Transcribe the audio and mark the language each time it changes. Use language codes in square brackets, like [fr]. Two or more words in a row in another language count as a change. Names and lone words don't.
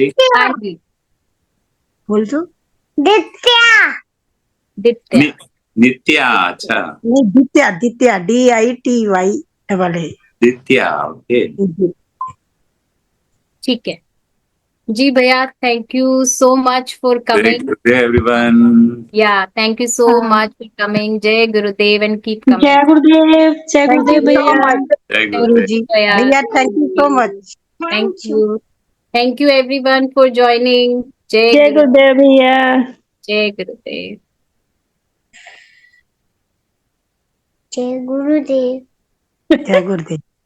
[hi] हाँ जी, बोल दो। दित्या। नित्या, अच्छा नहीं, दित्या, दित्या, DITY नित्या, ओके। ठीक है जी भैया, [en] thank you so much for वेरी कमिंग। good everyone. ya thank you so much for coming. [hi] जय गुरुदेव [en] and keep coming. [hi] जय गुरुदेव, जय [en] थैंक [hi] गुरुदेव [en] you so [hi] भैया। [en] मच [hi] जय गुरु गुरुदेव। जी। भैया [en] भैया thank you so much. thank you everyone for joining. [hi] जय जय गुरु, गुरुदेव भैया। जय गुरुदेव। जय गुरुदेव।